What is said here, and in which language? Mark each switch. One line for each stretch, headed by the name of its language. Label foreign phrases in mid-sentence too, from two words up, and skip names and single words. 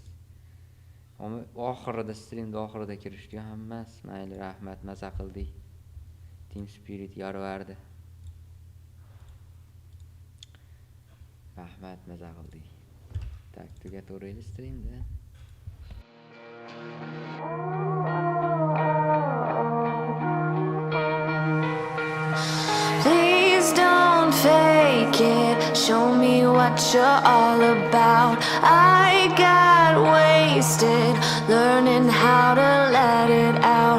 Uzbek: Ama oxirida streamda oxirida kirishdi hammasi. Mayli, rahmat, maza qildik. Team Spirit yorvardi. Rahmat, maza qildik. Tak, tugataveraylik streamda.
English: Please don't fake it. Show me what you're all about. I got wasted learning how to let it out.